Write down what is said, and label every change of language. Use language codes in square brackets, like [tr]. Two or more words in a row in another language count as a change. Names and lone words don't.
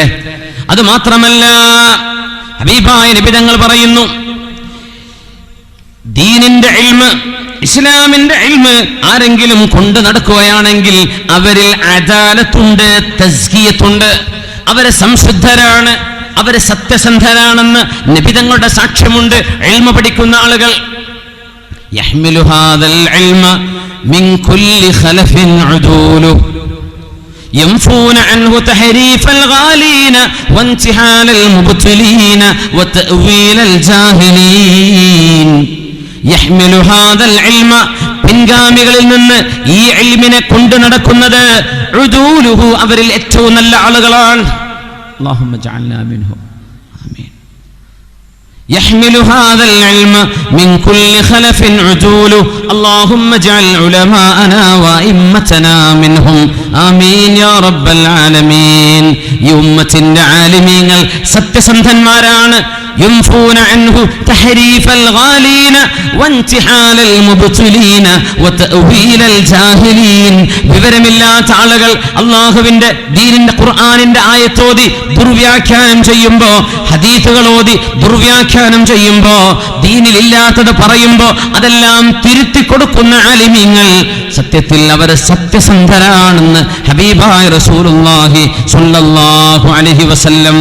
[ml] അത് മാത്രമല്ല, ഹബീബായ നബി തങ്ങൾ പറയുന്നു, ദീനിന്റെ ഇൽമ്, ഇസ്ലാമിന്റെ ഇൽമ് ആരെങ്കിലും കൊണ്ട് നടക്കുകയാണെങ്കിൽ അവരിൽ അദാലത്തുണ്ട്, തസ്കിയത്തുണ്ട്. അവരെ സംശുദ്ധരാണ്, അവരെ സത്യസന്ധരാണെന്ന് നബി തങ്ങളുടെ സാക്ഷ്യമുണ്ട്. ഇൽമ പഠിക്കുന്ന ആളുകൾ [ar] يحمل هذا العلم من كل خلف عدوله ينفون عنه تحريف الغالين وانتحال المبتلين وتأويل الجاهلين. يحمل هذا العلم, [ml] പിൻഗാമികളിൽ നിന്ന് ഈ ഇൽമിനെ കൊണ്ടു നടക്കുന്നത് ഉദൂലുഹു, അവരിൽ ഏറ്റവും നല്ല ആളുകളാണ്. [ar] اللهم اجعلنا منهم. آمين. يحمل هذا العلم من كل خلف عدول. اللهم اجعل علماءنا وأئمتنا منهم. آمين يا رب العالمين. [ml] ഈ ഉമ്മത്തിന്റെ ആലിമീങ്ങൾ സത്യസന്ധന്മാരാണ്. [ar] ينفون عنه تحريف الغالين وانتحال المبتلين وتأويل الجاهلين. [ml] വിവരമില്ലാത്ത ആളുകൾ അല്ലാഹുവിന്റെ ദീനിന്റെ ഖുർആനിന്റെ ആയത്തോതി ദുർവ്യാഖ്യാനം ചെയ്യുമ്പോ, ഹദീസുകൾ ഓതി ദുർവ്യാഖ്യാനം ചെയ്യുമ്പോ, ദീനിലില്ലാത്തത് പറയുമ്പോ അതെല്ലാം തിരുത്തി കൊടുക്കുന്ന ആലിമീങ്ങൾ സത്യത്തിൽ അവർ സത്യസന്ധരാണെന്ന് ഹബീബായ [ar] رسول الله صلى الله عليه وسلم.